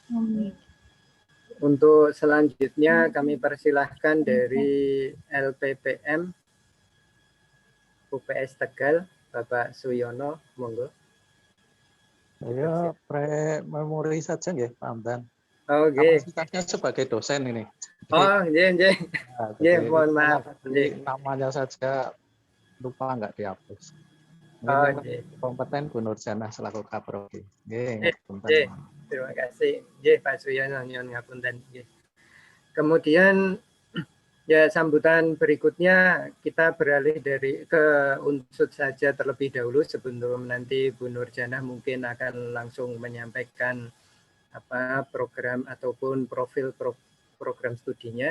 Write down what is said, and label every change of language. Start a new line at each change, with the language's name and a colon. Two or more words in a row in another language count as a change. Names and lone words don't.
Indonesian: Untuk selanjutnya kami persilahkan dari LPPM UPS Tegal, Bapak Suyono, monggo. Saya pre-memori saja nggih, Pak Hamdan. Oke. Kapasitasnya sebagai dosen ini.
Javanese: Oh, nggih. Nggih,
Indonesian: mohon maaf. Namanya saja lupa nggak dihapus. Kompeten Bu Nurjana selaku Kaprodi. Nggih, terima kasih.
Javanese: Nggih, Pak Suyono nyuwun ngapunten.
Indonesian: Kemudian ya sambutan berikutnya kita beralih ke Unsud saja terlebih dahulu sebelum nanti Bu Nurjana mungkin akan langsung menyampaikan program ataupun profil program studinya.